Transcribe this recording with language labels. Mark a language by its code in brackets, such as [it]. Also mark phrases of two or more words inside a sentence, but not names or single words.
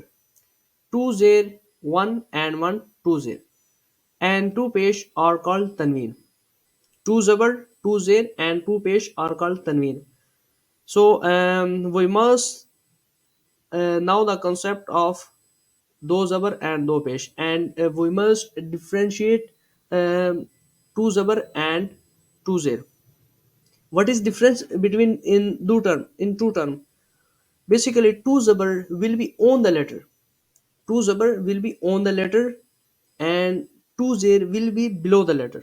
[en] Two zer, one and one, two zer. And two pesh are called Tanween. Two zabar, two zer and two pesh are called Tanween. So we must now the concept of [ur] دو زبر [en] and [ur] دو پیش [en] and we must differentiate two ज़बर and two ज़ेर. What is difference between in two term? Basically, two ज़बर will be on the letter. Two ज़बर will be on the letter and two ज़ेर will be below the letter.